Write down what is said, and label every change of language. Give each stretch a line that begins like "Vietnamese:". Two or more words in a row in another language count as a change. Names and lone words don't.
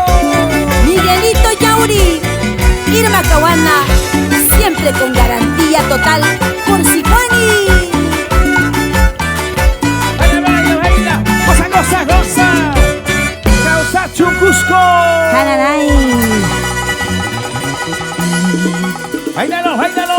Spanish: Miguelito Yauri, Irma Caguana, siempre con garantía total por Sifani. Baila, baila, baila. Goza, goza, goza. Causacho, Cusco. Jararay. Bailalo, bailalo.